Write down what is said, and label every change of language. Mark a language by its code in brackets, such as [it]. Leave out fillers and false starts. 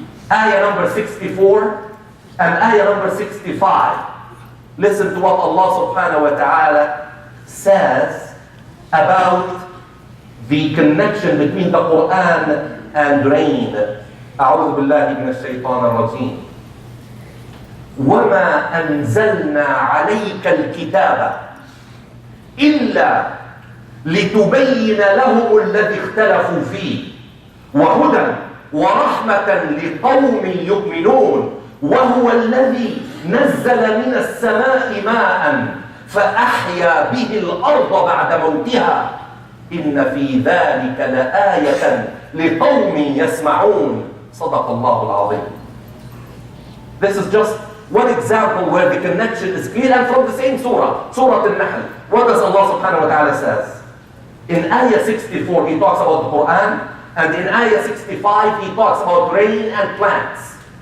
[en] Ayah number 64 and ayah number 65. Listen to what Allah subhanahu wa ta'ala says about the connection between the Quran and rain. [ar] أعوذ بالله من الشيطان الرجيم. وما أنزلنا عليك الكتاب إلا لتبين لهم الذي اختلفوا فيه وهدى ورحمة لقوم يؤمنون وهو الذي نزل من السماء ماء فأحيا به الأرض بعد موتها إن في ذلك لآية لقوم يسمعون صدق الله العظيم. [en] This is just one example where the connection is clear, and from the same surah, Surah Al-Nahl. What does Allah subhanahu wa ta'ala says? In ayah 64 he talks about the Quran, and in ayah 65 he talks about rain and plants.